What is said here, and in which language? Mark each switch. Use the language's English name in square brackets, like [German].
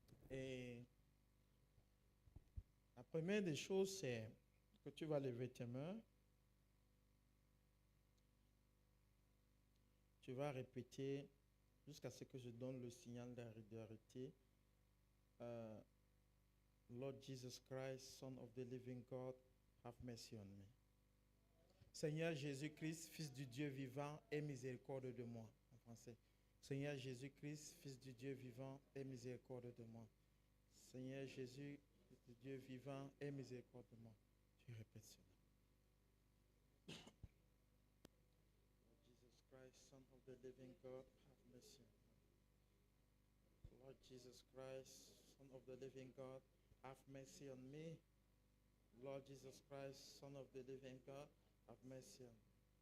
[French] Et la première des choses, c'est que tu vas lever tes mains. Tu vas répéter jusqu'à ce que je donne le signal d'arrêter. [English] Lord Jesus Christ, Son of the living God, have mercy on me. [French] Seigneur Jésus-Christ, Fils du Dieu vivant, aie miséricorde de moi. En français. Seigneur Jésus-Christ, Fils du Dieu vivant, aie miséricorde de moi. Seigneur Jésus, Fils du Dieu vivant, aie miséricorde de moi. Tu répètes cela. [English] Jesus Christ, Son of the living God, have mercy on me. Lord Jesus Christ, Son of the living God, have mercy on me. Lord Jesus Christ, Son of the living God, have mercy on me.